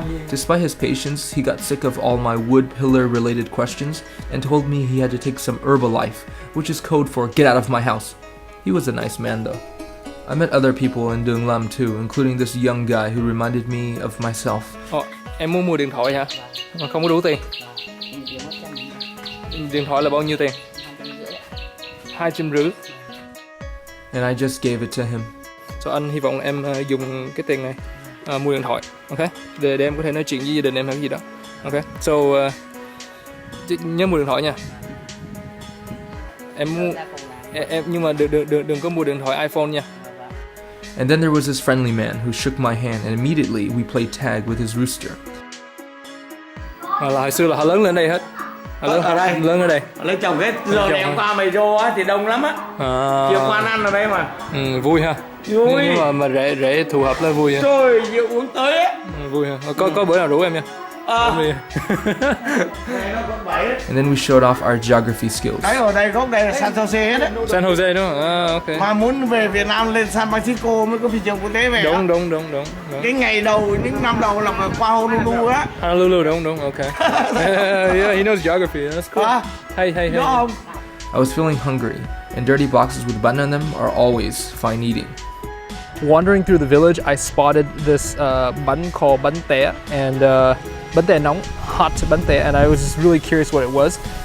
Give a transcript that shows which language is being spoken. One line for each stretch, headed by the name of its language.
English: Despite his patience, he got sick of all my wood pillar related questions and told me he had to take some Herbalife, which is code for get out of my house. He was a nice man though. I met other people in Duong Lam too, including this young guy who reminded me of myself.
Vietnamese: Em muốn mua điện thoại hả? Không có đủ tiền. Điện thoại là bao nhiêu tiền? 250.
English: And I just gave it to him.
Vietnamese: So anh hy vọng em dùng cái tiền này mua điện thoại, ok? Để em có thể nói chuyện với gia đình em hay cái gì đó, ok? So nhớ mua điện thoại nha. Em nhưng mà đừng có mua điện thoại iPhone nha.
English: And then there was this friendly man who shook my hand, and immediately we played tag with his rooster.
Vietnamese: Là hồi xưa là họ lớn lên đây hết. Lớn ở đây. Lấy chồng hết rồi ngày hôm qua mày vô á thì đông lắm á. Chiều qua ăn ở đây mà. Vui ha. Vui. Nhưng mà rễ thù hợp là vui ha. Trời vừa uống tới á. Vui ha. Có bữa nào rủ em nha.
English: And then we showed off our geography skills.
Vietnamese: Cái ở đây gốc đây là San Jose hết á. San Jose đúng không? Ok. Mà muốn về Việt Nam lên San Francisco mới có thị trường quốc tế về. Đúng. Cái ngày đầu, những năm đầu là phải qua Honolulu á. Honolulu đúng, ok.
English: Yeah, he knows geography. That's cool. Hay.
Vietnamese: Đúng không?
English: I was feeling hungry, and dirty boxes with button on them are always fine eating. Wandering through the village, I spotted this bun called bun tẻ and bun tẻ nóng, hot bun tẻ, and I was just really curious what it was.